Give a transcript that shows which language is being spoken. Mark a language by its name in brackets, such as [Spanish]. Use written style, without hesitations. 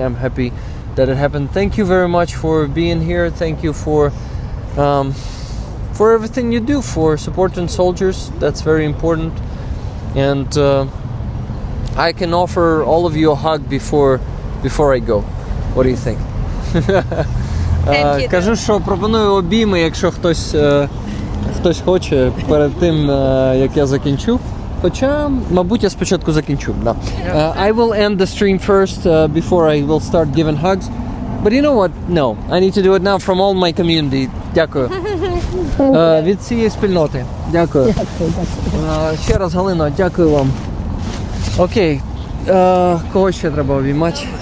[English] I'm happy that it happened. Thank you very much for being here. Thank you for everything you do for supporting soldiers. That's very important. And I can offer all of you a hug before I go. What do you think? [Ukrainian] Кажу, що пропоную обійми, якщо хтось хоче перед тим, як я закінчу. Хоча, мабуть, я спочатку закінчу. Да. [English] I will end the stream first before I will start giving hugs. But you know what? No, I need to do it now from all my community. [Ukrainian] Дякую. Від цієї спільноти. Дякую. Ще раз, Галино, дякую вам. Окей. Кого ще треба обіймати?